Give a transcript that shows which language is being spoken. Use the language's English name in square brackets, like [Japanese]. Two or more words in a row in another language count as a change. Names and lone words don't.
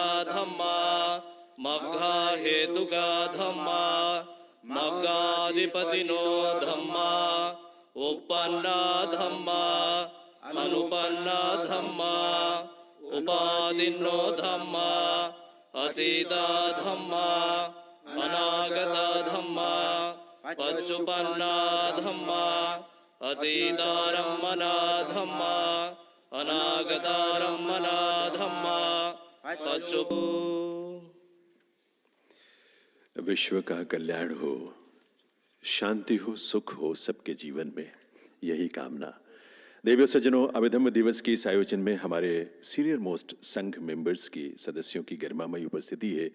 [Pali] धम्म मग्गा हेतुका धम्म मग्गाधिपतिनो धम्म उपन्ना धम्म अनुपन्ना धम्म उपादिन्नो धम्म अतीता धम्म अनागता धम्म पच्चुपन्ना धम्म अतीतारम्मना धम्म अनागतारम्मना धम्मा पच्चुपु। [Hindi] विश्व का कल्याण हो, शांति हो, सुख हो सबके जीवन में, यही कामना। देवियों सज्जनों, अभिधम्म दिवस के इस आयोजन में हमारे [English] senior most [Hindi] संघ मेंबर्स की सदस्यों की गरिमामयी उपस्थिति है।